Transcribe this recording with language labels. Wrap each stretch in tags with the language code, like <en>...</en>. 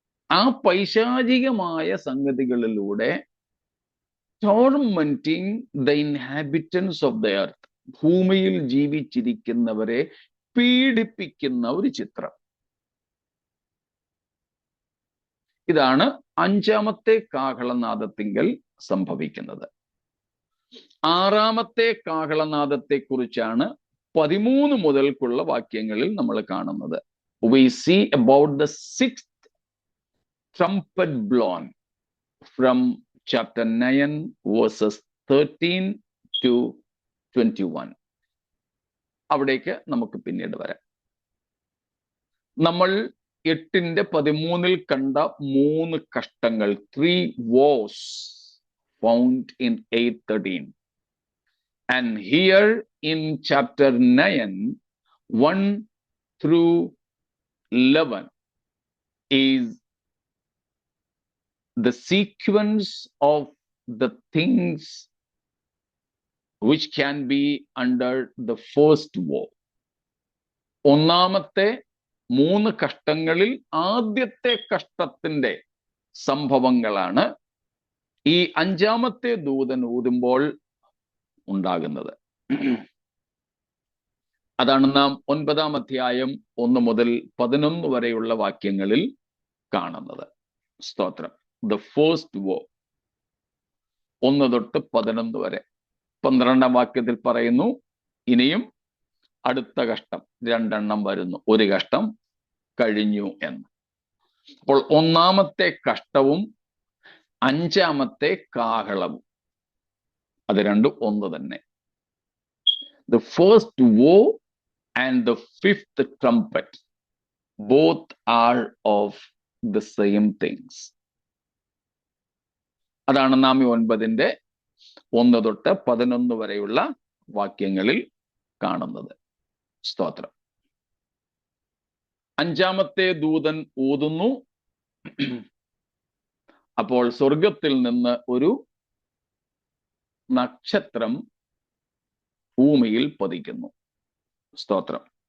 <ml>ആ പൈശാചികമായ സംഗതികളിലൂടെ</ml> <en>tormenting the inhabitants of the earth,</en> <ml>ഭൂമിയിൽ ജീവിച്ചിരിക്കുന്നവരെ പീഡിപ്പിക്കുന്ന ഒരു ചിത്രം. ഇതാണ് 5-ാമത്തെ കാഹളനാദത്തിങ്കൽ സംഭവിക്കുന്നത്. 6-ാമത്തെ കാഹളനാദത്തെ കുറിച്ചാണ് 13 മുതൽക്കുള്ള വാക്യങ്ങളിൽ നമ്മൾ കാണുന്നത്.</ml> <en>We see about the 6th trumpet blown from chapter 9 verses 13 to 21.</en> <ml>അവിടേക്ക് നമുക്ക് പിന്നീട് വരാം. നമ്മൾ 8:13 കണ്ട 3 കഷ്ടങ്ങൾ,</ml> <en>3 woes found in 8:13. And here in chapter 9, 1 through 11 is the sequence of the things which can be under the first woe.</en> <ml>ഒന്നാമത്തെ 3 കഷ്ടങ്ങളിൽ ആദ്യത്തെ കഷ്ടത്തിന്റെ സംഭവങ്ങളാണ് ഈ 5-ാമത്തെ ദൂതൻ ഊതുമ്പോൾ ഉണ്ടാകുന്നത്. അതാണ് നാം 9-ാം അധ്യായം 1 മുതൽ 11 വരെയുള്ള വാക്യങ്ങളിൽ കാണുന്നത്. സ്തോത്രം.</ml> <en>the first woe</en> <ml>1 തൊട്ട് 11 വരെ. 12-ാം വാക്യത്തിൽ പറയുന്നു, ഇനിയും അടുത്ത കഷ്ടം 2 എണ്ണം വരുന്നു, 1 കഷ്ടം കഴിഞ്ഞു എന്ന്. അപ്പോൾ 1-ാമത്തെ കഷ്ടവും 5-ാമത്തെ കാഹളവും അത് രണ്ടും ഒന്ന് തന്നെ.</ml> <en>The first woe and the 5th trumpet both are of the same things.</en> <ml>അതാണ് നാം ഈ 9-ന്റെ 1 തൊട്ട് 11 വരെയുള്ള വാക്യങ്ങളിൽ കാണുന്നത്. സ്തോത്രം. 5-ാമത്തെ ദൂതൻ ഊതുന്നു. അപ്പോൾ സ്വർഗത്തിൽ നിന്ന് ഒരു നക്ഷത്രം ഭൂമിയിൽ പതിക്കുന്നു. സ്തോത്രം.</ml>